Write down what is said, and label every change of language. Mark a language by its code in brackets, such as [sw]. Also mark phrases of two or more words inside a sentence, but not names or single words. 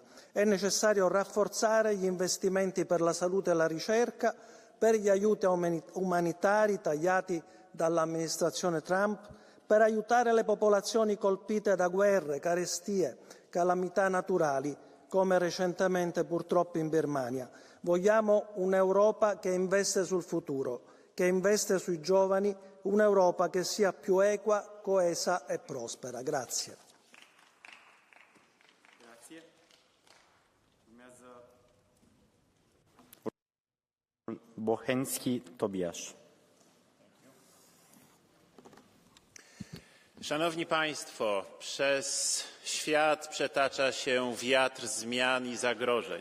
[it] È necessario rafforzare gli investimenti per la salute e la ricerca, per gli aiuti umanitari tagliati dall'amministrazione Trump, per aiutare le popolazioni colpite da guerre, carestie, calamità naturali, come recentemente purtroppo in Birmania. Vogliamo un'Europa che investe sul futuro, che investe sui giovani, un'Europa che sia più equa, coesa e prospera. Grazie. Bochenski Tobiasz. [pl] Szanowni Państwo, przez świat przetacza się wiatr zmian i zagrożeń.